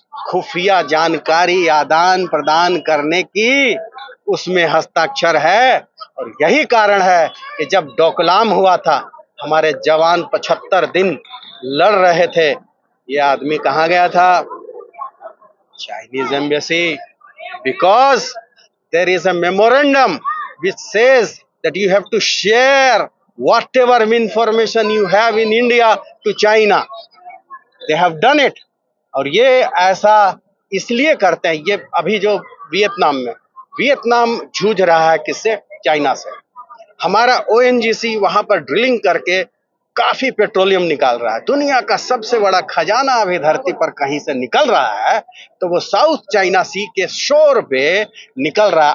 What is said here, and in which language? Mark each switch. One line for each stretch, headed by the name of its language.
Hindi: खुफिया जानकारी आदान प्रदान करने की उसमें हस्ताक्षर है। और यही कारण है कि जब डोकलाम हुआ था, हमारे जवान 75 दिन लड़ रहे थे, ये आदमी कहाँ गया था?
English: Chinese embassy, because there is a memorandum which says that you have to share whatever information you have in India to China. They have done it.
Hindi: और ये ऐसा इसलिए करते हैं, ये अभी जो वियतनाम जूझ रहा है किससे? चाइना से। हमारा ONGC वहां पर ड्रिलिंग करके काफी पेट्रोलियम निकाल रहा है। दुनिया का सबसे बड़ा खजाना अभी धरती पर कहीं से निकल रहा है, तो वो साउथ चाइना सी के शोर पे निकल रहा है।